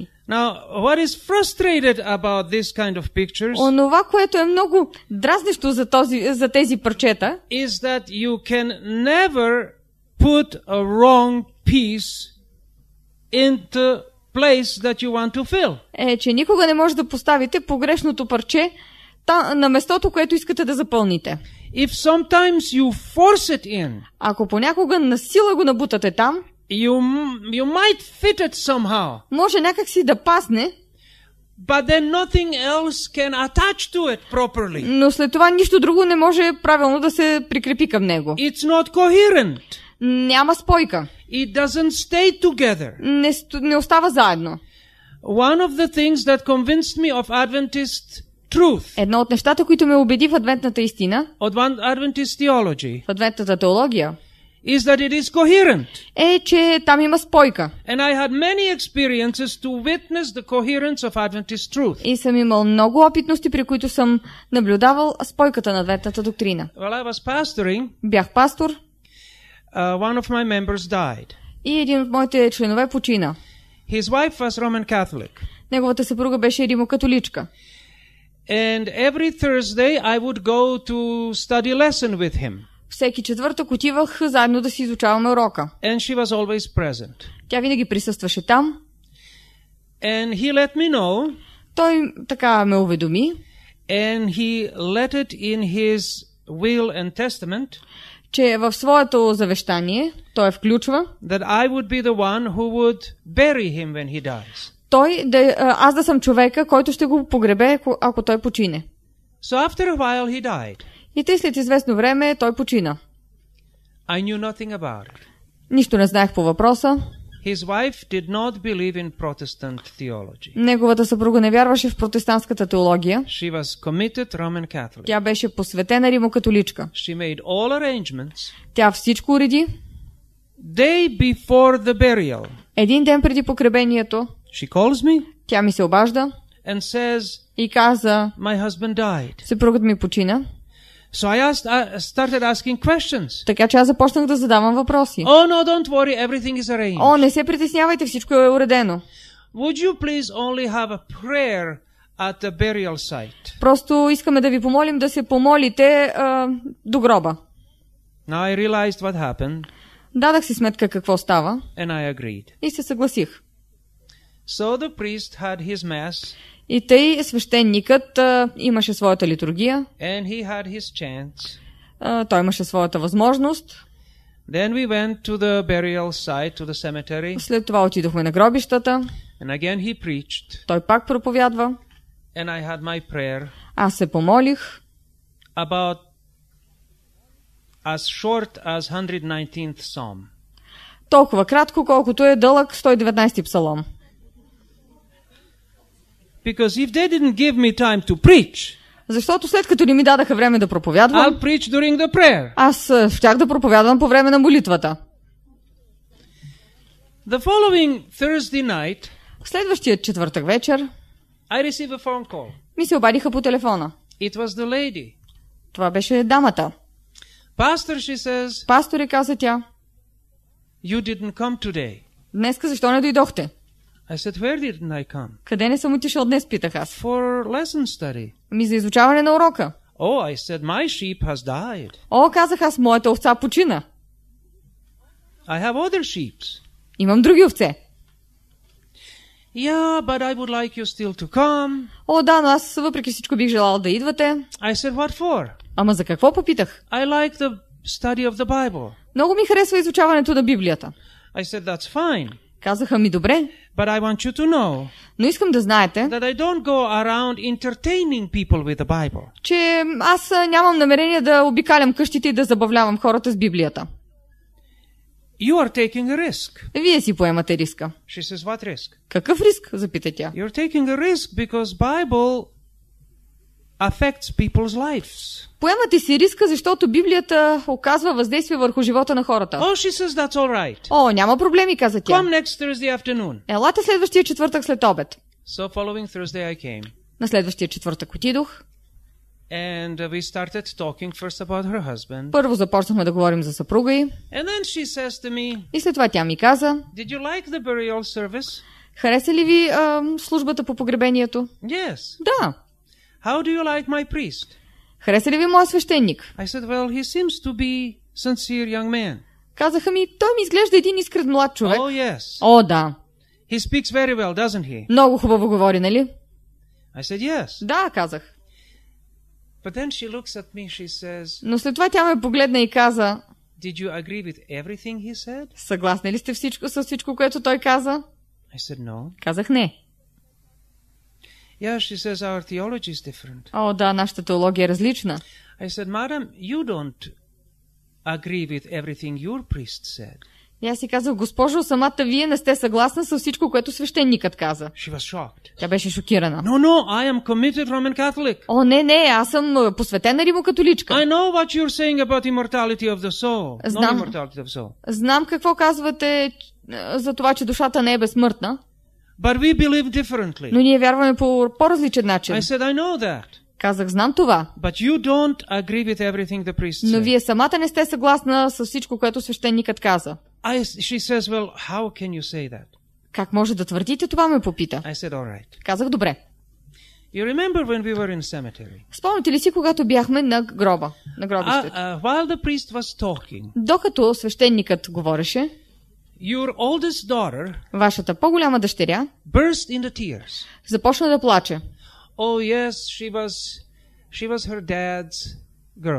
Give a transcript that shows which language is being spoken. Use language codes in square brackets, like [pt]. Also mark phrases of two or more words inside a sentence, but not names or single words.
[en] Now, what is frustrated about this kind of pictures [bg] Онова, което е много дразнещо за тези парчета, [en] is that you can never put a wrong piece into place that you want to fill. [bg] е, че никога не може да поставите погрешното парче на местото, което искате да запълните. [en] If sometimes you force it in, [bg] Ако понякога насила го набутате там, [en] you might fit it somehow, [bg] Може някак си да пасне, [en] but then nothing else can attach to it properly. [bg] но след това нищо друго не може правилно да се прикрепи към него. [en] It's not coherent. [bg] Няма спойка. [en] It doesn't stay together. [bg] Не остава заедно. [en] One of the things that convinced me of Adventist truth, [bg] Едно от нещата, които ме убеди в адвентната истина, [en] of Adventist theology, [bg] в адвентната теология, [en] is that it is coherent. [bg] е, че там има спойка. [en] And I had many experiences to witness the coherence of Adventist truth. [bg] И съм имал много опитности, при които съм наблюдавал спойката на адвентната доктрина. [en] While I was pastoring, [bg] Бях пастор [en] one of my members died. [bg] и един от моите членове почина. [en] His wife was Roman Catholic. [bg] Неговата съпруга беше римокатоличка. [en] And every Thursday I would go to study lesson with him. [bg] Всеки четвъртък отивах заедно да си изучаваме урока. [en] And she was always present. [bg] Тя винаги присъстваше там. [en] And he let me know, [bg] Той така ме уведоми, [en] and he let it in his will and testament, [bg] че в своето завещание той включва [en] that I would be the one who would bury him when he dies. [bg] аз да съм човека, който ще го погребе, ако той почине. [en] So after a while he died. [bg] И тъй след известно време той почина. [en] I knew nothing about it. [bg] Нищо не знаех по въпроса. [en] His wife did not believe in Protestant theology. [bg] Неговата съпруга не вярваше в протестантската теология. [en] She was committed Roman Catholic. [bg] Тя беше посветена римокатоличка. [en] She made all arrangements. [bg] Тя всичко уреди. [en] Day before the burial, [bg] Един ден преди погребението, [en] she calls me [bg] тя ми се обажда [en] and says, [bg] и каза, [en] my husband died. [bg] съпругът ми почина. [en] So I started asking questions. [bg] Така че аз започнах да задавам въпроси. [en] Oh no, don't worry, everything is arranged. [bg] О, не се притеснявайте, всичко е уредено. [en] Would you please only have a prayer at the burial site? [bg] Просто искаме да ви помолим да се помолите до гроба. [en] Now I realized what happened [bg] Дадах си сметка какво става [en] and I agreed. [bg] и се съгласих. [en] So the priest had his mass [bg] И тъй свещеникът имаше своята литургия, [en] and he had his chance. [bg] той имаше своята възможност. [en] Then we went to the burial site, to the cemetery, [bg] След това отидохме на гробищата. [en] and again he preached, [bg] Той пак проповядва. [en] and I had my prayer [bg] Аз се помолих. [en] about as short as 119th Psalm. [bg] Толкова кратко, колкото е дълъг 119 псалом. [en] Because if they didn't give me time to preach, [bg] Защото след като не ми дадаха време да проповядвам, [en] I'll preach during the prayer. [bg] аз щях да проповядвам по време на молитвата. [en] The following Thursday night, [bg] Следващия четвъртък вечер [en] I received a phone call. [bg] ми се обадиха по телефона. [en] It was the lady. [bg] Това беше дамата. [en] Pastor, she says, [bg] Пасторе, каза тя, [en] you didn't come today. [bg] днеска защо не дойдохте? [en] I said, where didn't I come? [bg] Къде не съм отишъл днес, питах аз. [en] For lesson study. [bg] За изучаване на урока. [en] Oh, I said, my sheep has died. [bg] О, казах аз, моята овца почина. [en] I have other sheep. [bg] Имам други овце. [en] Yeah, but I would like you still to come. [bg] О, да, но аз въпреки всичко бих желал да идвате. [en] I said, what for? [bg] Ама за какво, попитах? [en] I like the study of the Bible. [bg] Много ми харесва изучаването на Библията. [en] I said, that's fine. [bg] Казаха ми, добре, [en] But I want you to know [bg] но искам да знаете, [en] that I don't go around entertaining people with the Bible. [bg] че аз нямам намерение да обикалям къщите и да забавлявам хората с Библията. [en] You are taking a risk. [bg] Вие си поемате риска. [en] She says, what risk? [bg] Какъв риск? Запита тя. [en] You're taking a risk because Bible affects people's lives. [bg] Поемате си риска, защото Библията оказва въздействие върху живота на хората. [en] Oh, she says, that's all right. [bg] О, няма проблеми, каза тя. [en] Come next Thursday afternoon. [bg] Елате следващия четвъртък след обед. [en] So following Thursday I came. [bg] На следващия четвъртък отидох. [en] And we started talking first about her husband. [bg] Първо започнахме да говорим за съпруга й. [en] And then she says to me, [bg] И след това тя ми каза, [en] did you like the burial service? [bg] хареса ли ви службата по погребението? [en] Yes. [bg] Да. [en] How do you like my priest? [bg] Хареса ли ви моят свещеник? [en] I said, well, he seems to be sincere young man. [bg] Казаха ми, той ми изглежда един искрен млад човек. [en] Oh, yes. [bg] О, да. [en] He speaks very well, doesn't he? [bg] Много хубаво говори, нали? [en] I said, yes. [bg] Да, казах. [en] But then she looks at me, she says, [bg] Но след това тя ме погледна и каза, [en] Did you agree with everything he said? [bg] Съгласни ли сте с всичко, което той каза? [en] I said, no. [bg] Казах не. [en] Yeah, she says, our theology is different. [bg] О, да, нашата теология е различна. [en] I said, madam, you don't agree with everything your priest said. [bg] И аз си казах, госпожо, самата вие не сте съгласна с всичко, което свещеникът каза. [en] She was shocked. [bg] Тя беше шокирана. [en] No, I am committed Roman Catholic. [bg] О, не, аз съм посветена римокатоличка. [en] I know what you're saying about immortality of the soul. [bg] Знам. [en] Not immortality of the soul. [bg] Знам какво казвате за това, че душата не е безсмъртна. [en] But we believe differently. [bg] Но ние вярваме по по-различен начин. [en] I said, I know that. [bg] Казах, знам това. [en] But you don't agree with everything the priest said. [bg] Но вие самата не сте съгласна с всичко, което свещеникът каза. [en] She says, well, how can you say that? [bg] Как може да твърдите това, ме попита. [en] I said, all right. [bg] Казах, добре. [en] You remember when we were in cemetery? [bg] Спомняте ли си, когато бяхме на гроба, на гробището? [en] While the priest was talking, [bg] Докато свещеникът говореше, [en] your oldest daughter [bg] вашата по-голяма дъщеря [en] burst into tears. [bg] започна да плаче. [en] Oh yes, she was her dad's girl.